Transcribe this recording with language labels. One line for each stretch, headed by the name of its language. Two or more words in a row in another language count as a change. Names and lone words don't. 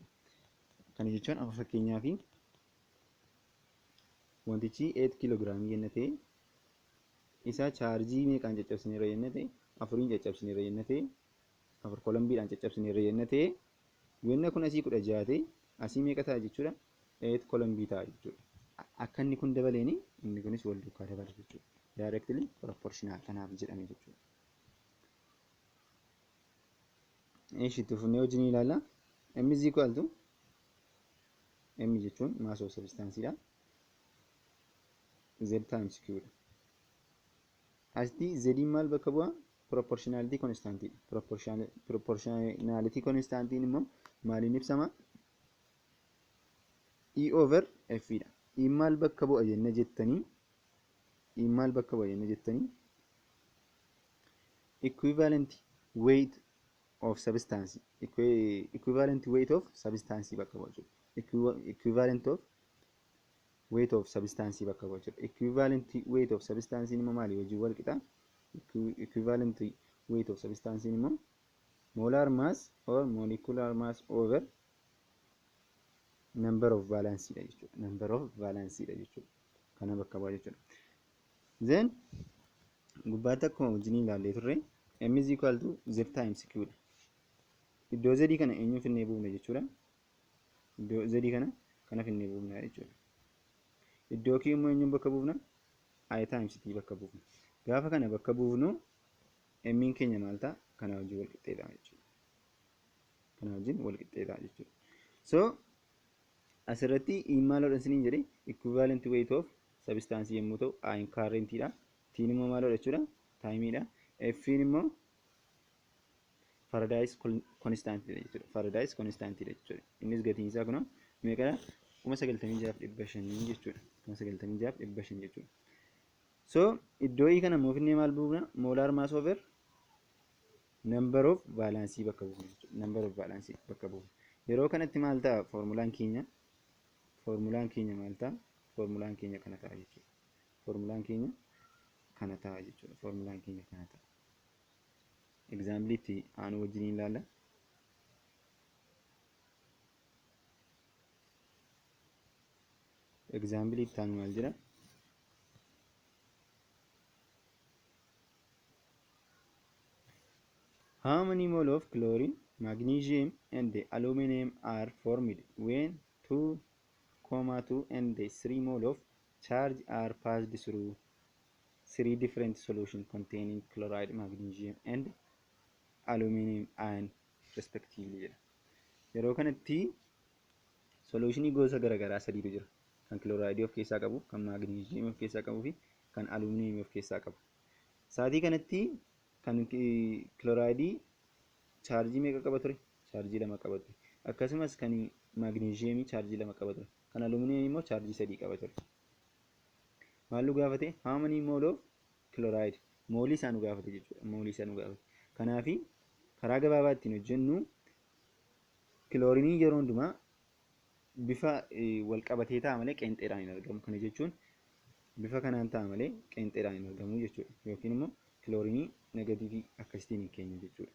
Oromo: Kana jechuun akka fakkeenyaaf wantichi 8 kiloogiraamii yenna ta'e isa chaarjii meeqaan caccabsineerra yenna ta'e 4 caccabsineerra yenna ta'e 4 kolambiidhaan caccabsineerra yenna ta'e yenna kun asii 16 ta'e asii meeqa ta'a jechuudha? 8 kolambii ta'a jechuudha. Akka inni kun dabaleeni inni kunis wal duukaa dabala jechuudha.
English: Directly proportional
Oromo: kanaaf jedhame jechuudha. Itti fufnee wajjin ilaalla.
English: M is equal to M jechuun mass of substanceedha. Z times Q
Oromo: dha. Asii Z maal bakka bu'a?
English: Proportionality constant. Proportionality constant
Oromo: immoo maaliin ibsama?
English: E over F
Oromo: dha. E maal bakka bu'a jenna jettanii
English: equivalent weight of substance equivalent weight of substance
Oromo: bakka bu'a jechuudha.
English: Equivalent of weight of substance
Oromo: bakka bu'a jechuudha.
English: Equivalent weight of substance
Oromo: immoo maali wajjin wal qixa?
English: Equivalent weight of substance immoo molar mass or molecular mass over number of valence
Oromo: dha jechuudha.
English: Number of valence
Oromo: dha jechuudha. Kana bakka bu'a jechuudha.
English: Then
Oromo: gubbaatti akkuma wajjin ilaallee turre
English: m is equal to z times q dha.
Oromo: Iddoo z kana eenyuun finnee buufna jechuudha. Iddoo z kana finnee buufna jechuudha. Iddoo q immoo eenyuun bakka buufna?
English: I times t
Oromo: bakka buufna. Gaafa kana bakka buufnu m keenya maal ta'a? Kana wajjin wal qixxeedha jechuudha. Kana wajjin wal qixxeedha jechuudha. So asirratti maaloodha isiniin jedhee
English: equivalent weight of substance
Oromo: yommuu ta'u
English: I current
Oromo: dha. T immoo maaloodha jechuudha? Time dha. F immoo
English: Faraday's constant
Oromo: dha jechuudha.
English: Faraday's constant
Oromo: dha jechuudha. Innis gatiin isaa kunoo meeqadha? 96,500 jechuudha. 96,500 jechuudha. So iddoo kana immoo finnee maal buufna?
English: Molar mass over number of valence
Oromo: bakka buufna jechuudha.
English: Number of valence
Oromo: bakka buufna. Yeroo kanatti maal ta'a formulaan keenya? Formulaan keenya maal ta'a? Formulaan keenya kana ta'a jechuudha. Formulaan keenya kana ta'a jechuudha. Formulaan keenya kana ta'a. Example itti aanu wajjin ilaalla. Example itti aanu maal jedha?
English: How many mole of chlorine, magnesium and aluminum are formed when 2,2 and 3 mole of charge are passed through 3 different solutions containing chloride, magnesium and aluminum ion respectively jedha.
Oromo: Yeroo kanatti solutionii gosa garaagaraa sadiitu jira. Kan chloride of keessaa qabu, kan magnesium of keessaa qabuu fi kan aluminum of keessaa qabu. Saatii kanatti kan chloride chargii meeqa qaba ture? Chargii 2 qaba ture. Akkasumas kan magnesium chargii 2 qaba ture. Kan aluminum immoo chargii 3 qaba ture. Maallu gaafate?
English: How many mole of chloride?
Oromo: Moolii isaa nu gaafate jechuudha. Moolii isaa nu gaafate. Kanaafi karaa gabaabaa ittiin hojjennu kiloorinii yeroo hundumaa bifa wal qabatee ta'a malee qeenxeedhaan hin argamu. Kana jechuun bifa kanaan ta'a malee qeenxeedhaan hin argamu jechuudha. Yookiin immoo kiloorinii negatiivii akkasitiin hin keenyu jechuudha.